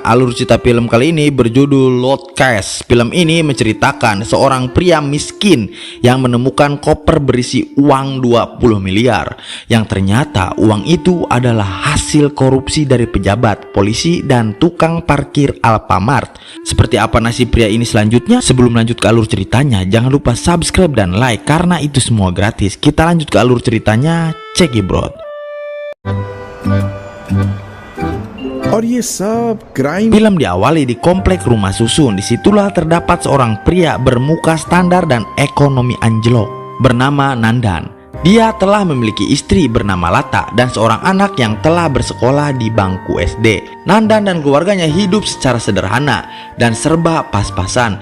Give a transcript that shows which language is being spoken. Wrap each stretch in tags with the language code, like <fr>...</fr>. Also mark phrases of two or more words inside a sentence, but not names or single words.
<id>Alur cerita film kali ini berjudul Loudcast. Film ini menceritakan seorang pria miskin yang menemukan koper berisi uang 20 miliar yang ternyata uang itu adalah hasil korupsi dari pejabat, polisi, dan tukang parkir Alfamart. Seperti apa nasib pria ini selanjutnya? Sebelum lanjut ke alur ceritanya, jangan lupa subscribe dan like karena itu semua gratis. Kita lanjut ke alur ceritanya,</id> <en>check it bro.</en> <hi>और ये सब क्राइम</hi> <id>Film diawali di komplek rumah susun. Disitulah terdapat seorang pria bermuka standar dan ekonomi anjlok bernama Nandan. Dia telah memiliki istri bernama Lata dan seorang anak yang telah bersekolah di bangku SD. Nandan dan keluarganya hidup secara sederhana dan serba pas-pasan.</id>